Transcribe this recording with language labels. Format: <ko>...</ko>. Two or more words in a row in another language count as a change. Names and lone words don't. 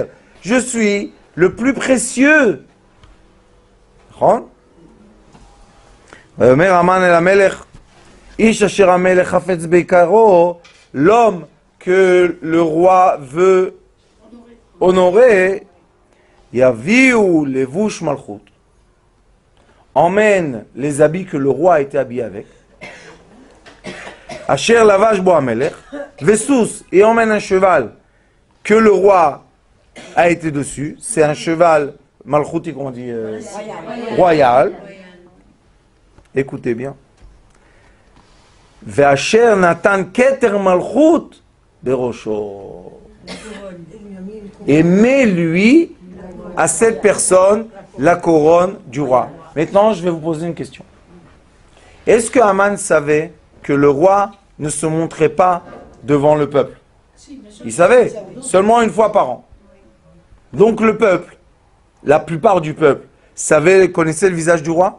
<fr>Je suis le plus précieux. L'homme que le roi veut honorer,</fr> <he>יביאו לבוש מלכות,</he> <fr>emmène les habits que le roi a été habillé avec.</fr> <he>אשר לבש בו המלך, וסוס,</he> <fr>et emmène un cheval que le roi a été dessus. C'est un cheval malchuti, comment on dit, royal. Écoutez bien.</fr> <he>ואשר נתן כתר מלכות בראשו.</he> <fr>Et mets-lui à cette personne la couronne du roi. Maintenant, je vais vous poser une question. Est-ce que Haman savait que le roi ne se montrait pas devant le peuple? Il savait, seulement une fois par an. Donc le peuple, la plupart du peuple, connaissait le visage du roi?</fr>